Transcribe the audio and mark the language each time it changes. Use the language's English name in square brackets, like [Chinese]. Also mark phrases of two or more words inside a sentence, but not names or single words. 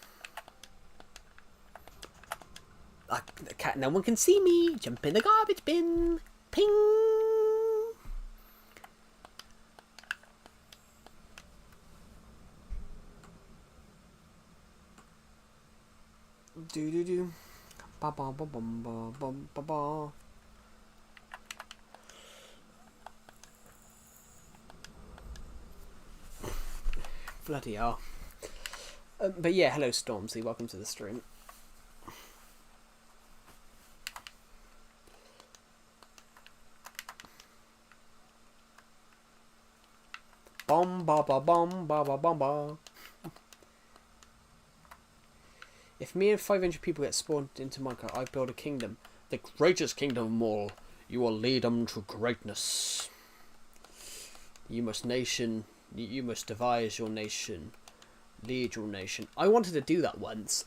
[English] No one can see me. Jump in the garbage bin. Ping. Do do do. Ba ba ba bum ba bum ba ba. Bloody hell. But yeah, hello Stormzy, welcome to the stream. Bom ba ba bom ba ba bom ba. If me and 500 people get spawned into Minecraft, I build a kingdom. The greatest kingdom of all. You will lead them to greatness. You must devise your nation. Lead your nation. I wanted to do that once.